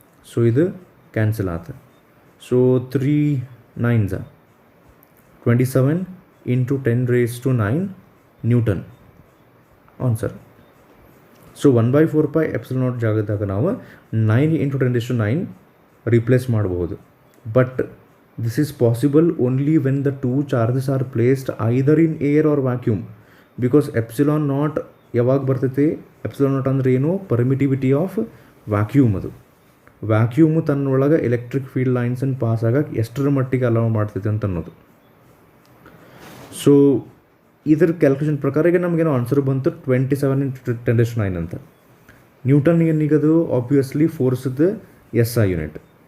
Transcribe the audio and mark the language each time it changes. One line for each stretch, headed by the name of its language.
Kannada: So ಇದು cancel ಆತು. So 3 9s 27 into 10⁻⁹ Newton answer. So 1/4 pi epsilon naught ಜಾಗದಾಗ ನಾವು 9 ಇಂಟು 10⁻⁹ ರಿಪ್ಲೇಸ್ ಮಾಡಬಹುದು.
English: but this is possible only when the two charges are placed either in air or vacuum, because epsilon naught
Kannada: ಯಾವಾಗ ಬರ್ತೈತಿ,
English: epsilon naught
Kannada: ಅಂದರೆ ಏನು,
English: Permittivity of vacuum.
Kannada: ಅದು ವ್ಯಾಕ್ಯೂಮು ತನ್ನೊಳಗೆ electric field ಲೈನ್ಸನ್ನು pass ಆಗಕ್ಕೆ ಎಷ್ಟರ ಮಟ್ಟಿಗೆ ಅಲೌ ಮಾಡ್ತೈತೆ ಅಂತ ಅನ್ನೋದು. ಸೊ ಇದ್ರ ಕ್ಯಾಲ್ಕುಲೇಷನ್ ಪ್ರಕಾರ ಈಗ ನಮಗೇನೋ ಆನ್ಸರ್ ಬಂತು 27 ಇಂಟು 10⁻⁹ ಅಂತ. Newton ಏನೀಗದು obviously ಫೋರ್ಸ್ದು SI unit.